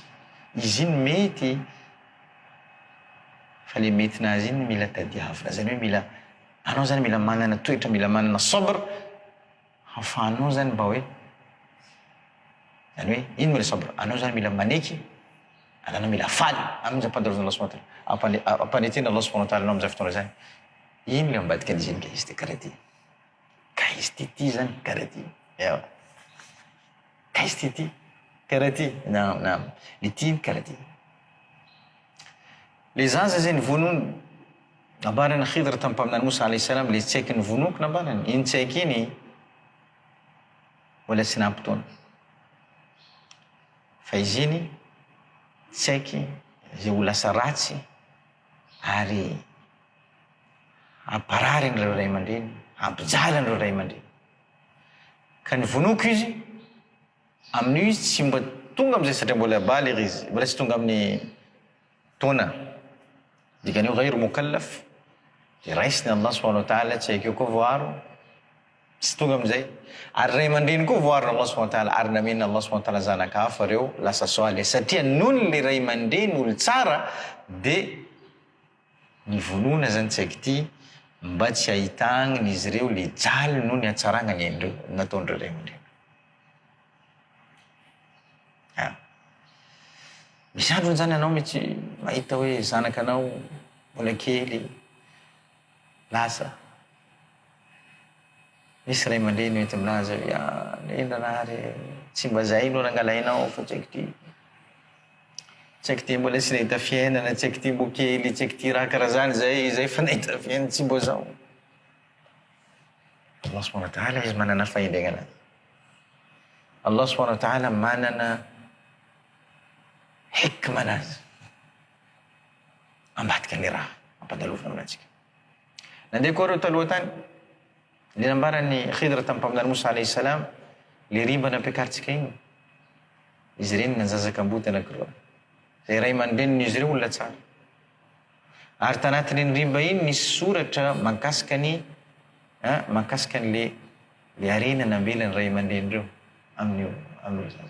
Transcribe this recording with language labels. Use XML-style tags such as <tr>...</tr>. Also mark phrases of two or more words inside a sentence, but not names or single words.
<mg>Izy iny mety, fa le mety nazy iny mila tadiavina. Zany hoe mila, anao zany mila manana toetra, mila manana sabr, hafahanao zany mba hoe, zany hoe ino ma le sabr? Anao zany mila maneky, anao mila faly amin'izay ampandalovina Allah</mg> <ar>سبحانه وتعالى.</ar> <mg>Ampanetena Allah</mg> <ar>سبحانه وتعالى</ar> <mg>anao amin'izay fotoana zany. Ino le ambadika an'izy iny ka izy ty karaha ty. Ka izy ty zany karaha ty. Ewa. Ka izy ty karaha ty. Naam. Le ty karaha ty. Le zaza zay nivonono, nabarana Khidr tamin'ny mpaminany Musa</mg> <ar>عليه السلام,</ar> <mg>le tsaiky nivonoko nabarana. Iny tsaiky iny, mbola tsy nampitoana. Fa izy iny, tsaiky zay ho lasa ratsy, ary amparary an'ireo ray aman-dreny, ampijaly an'ireo ray aman-dreny. Ka nivonoko izy, amin'io izy tsy mba tonga am'izay satria mbola baligh izy, mbola tsy tonga amin'ny taona. Dikan'io</mg> <ar>غير مكلف,</ar> <mg>de raisiny Allah</mg> <ar>سبحانه وتعالى,</ar> <mg>tsaiky io koa voaro, tsy tonga am'izay. Ary ray aman-dreny koa voarina Allah</mg> <ar>سبحانه وتعالى,</ar> <mg>ary namenina Allah</mg> <ar>سبحانه وتعالى</ar> <mg>zanakafa reo lasa soaly. Satria nono le ray aman-dreny olo tsara, de nivonona zany tsaiky ty, mba tsy ahitagniny izy reo le jaly noho ny hatsaragna ny aindreo, nataondreo ray aman-dreny. Misy andro zany anao mety mahita hoe zanakanao mbola kely lasa. Misy ray aman-dreny mety aminazy hoe nendanary tsy mba zay no nangalainao fa tsaiky ty. Tsaiky ty mbola tsy nahita fiainana, tsaiky ty mbo kely, tsaiky ty raha karaha zany zay fa nahita fiainana tsy mbo zao. Allah</mg> <ar>سبحانه وتعالى</ar> <mg>izy manana fahendregnana. Allah</mg> <ar>سبحانه وتعالى</ar> <mg>manana hikmanazy ambadika ny raha ampadalovina aminantsika. Nandeha koa reo taloha tany, le nambarany Khidra tamin'ny mpaminany Musa</mg> <ar>عليه السلام,</ar> <mg>le rimba nampiakaritsika igny, izy ireny nanjazaka amboty anankiroa, zay ray aman-dreniny izy ireo olona tsara. Ary tanatin'ny rimba iny nisy soratra mahakasika an'le arena nambelan'ny ray aman-dreny reo amin'io zaza.</mg>